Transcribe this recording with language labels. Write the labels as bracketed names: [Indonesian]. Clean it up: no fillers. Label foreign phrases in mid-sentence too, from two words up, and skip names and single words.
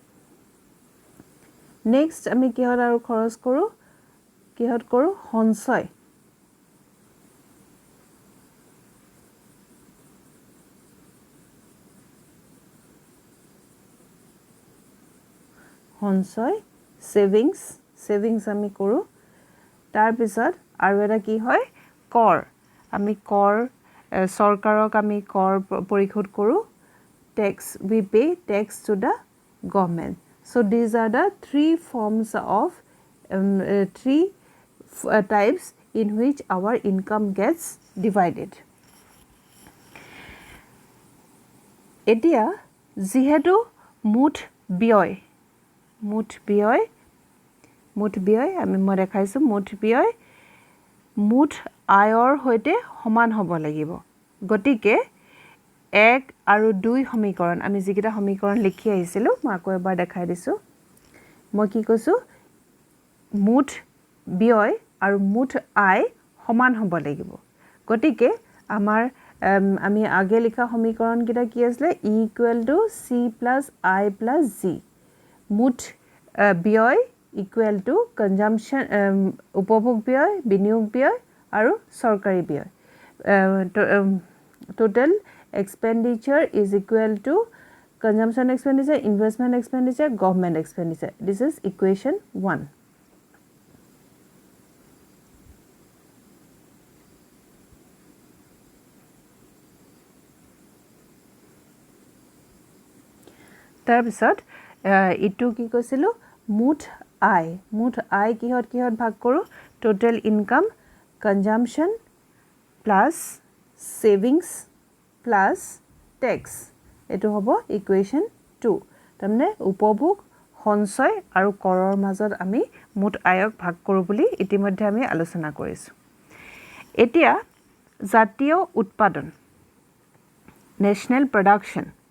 [Assamese] নেক্সট আমি কিহত আৰু খৰচ কৰো সঞ্চয় সঞ্চয় সেভিংস আমি কৰো তাৰ পিছত আৰু এটা কি হয় কৰ আমি কৰ সৰকাৰক আমি কৰ পৰিশোধ কৰো [English] tax we pay tax to the government so these are the three forms of three types in which our income gets divided [Assamese] এতিয়া যেহেতু মুঠ ব্যয় আমি মই দেখাইছো মুঠ ব্যয় মুঠ আয়ৰ হৈতে সমান হ'ব লাগিব গতিকে 1 আৰু 2 সমীকৰণ আমি যিকিটা সমীকৰণ লিখি আহিছিলো মই আকৌ এবাৰ দেখাই দিছো মই কি কৈছো মুঠ ব্যয় আৰু মুঠ আয় সমান হ'ব লাগিব গতিকে আমাৰ আমি আগে লিখা সমীকৰণ কিটা কি আছিল E = C + I + G মুঠ ব্যয় [English] equal to consumption [Assamese] উপভোগ ব্যয় বিনিয়োগ ব্যয় আৰু সৰকাৰি ব্যয় [English] total expenditure is equal to consumption expenditure investment expenditure government expenditure this is equation 1 [Assamese] তাৰ পিছত ইটো কি কৈছিলো মুঠ আয় কিহত ভাগ কৰো [English] total income consumption plus savings plus tax [Assamese] এটো হ'ব [English] equation 2 [Assamese] তাৰমানে উপভোগ সঞ্চয় আৰু কৰৰ মাজত আমি মুঠ আয়ক ভাগ কৰো বুলি ইতিমধ্যে আমি আলোচনা কৰিছো এতিয়া জাতীয় উৎপাদন [English] national production